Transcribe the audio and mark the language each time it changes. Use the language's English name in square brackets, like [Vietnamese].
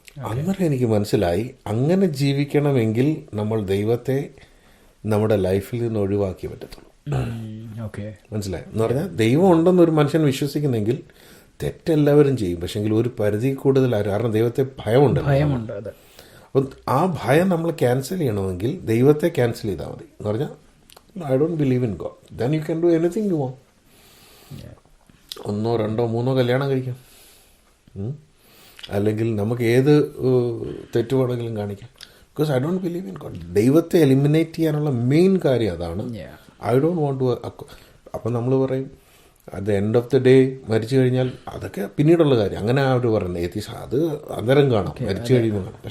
[Malayalam] അന്നേരം എനിക്ക് മനസ്സിലായി, അങ്ങനെ ജീവിക്കണമെങ്കിൽ നമ്മൾ ദൈവത്തെ നമ്മുടെ ലൈഫിൽ നിന്ന് ഒഴിവാക്കി പറ്റത്തുള്ളൂ. മനസ്സിലായി? എന്ന് പറഞ്ഞാൽ ദൈവം ഉണ്ടെന്നൊരു മനുഷ്യൻ വിശ്വസിക്കുന്നെങ്കിൽ തെറ്റെല്ലാവരും ചെയ്യും, പക്ഷെങ്കിൽ ഒരു പരിധി കൂടുതൽ ആരും, കാരണം ദൈവത്തെ ഭയമുണ്ട്. അപ്പം ആ ഭയം നമ്മൾ ക്യാൻസൽ ചെയ്യണമെങ്കിൽ ദൈവത്തെ ക്യാൻസൽ ചെയ്താൽ മതി. എന്ന് പറഞ്ഞാൽ [English] I don't believe in God. Then you can do anything you want. [Malayalam] 1, 2, 3 കല്യാണം കഴിക്കാം, അല്ലെങ്കിൽ നമുക്ക് ഏത് തെറ്റ് വേണമെങ്കിലും കാണിക്കാം. [English] Because I don't believe in God. [Malayalam] ദൈവത്തെ എലിമിനേറ്റ് ചെയ്യാനുള്ള മെയിൻ കാര്യം അതാണ്. [English] I don't want to. [Malayalam] അപ്പം നമ്മൾ പറയും [English] at the end of the day [Malayalam] മരിച്ചു കഴിഞ്ഞാൽ അതൊക്കെ പിന്നീടുള്ള കാര്യം, അങ്ങനെ അവർ പറയുന്നത് ഏത്തീസ് അത് അന്നേരം കാണാം, മരിച്ചു കഴിയുമ്പോൾ കാണാം.